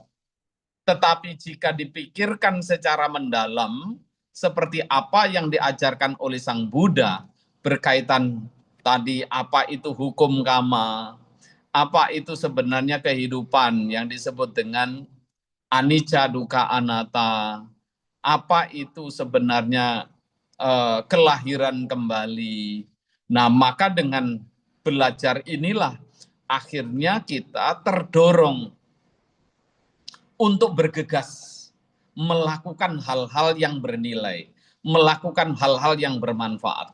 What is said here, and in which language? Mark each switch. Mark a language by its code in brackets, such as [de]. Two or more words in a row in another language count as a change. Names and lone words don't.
[id] Tetapi jika dipikirkan secara mendalam, seperti apa yang diajarkan oleh Sang Buddha berkaitan tadi apa itu hukum kama, apa itu sebenarnya kehidupan yang disebut dengan [pi] anicca dukkha anatta, [id] apa itu sebenarnya kelahiran kembali. Nah, maka dengan belajar inilah akhirnya kita terdorong untuk bergegas melakukan hal-hal yang bernilai, melakukan hal-hal yang bermanfaat.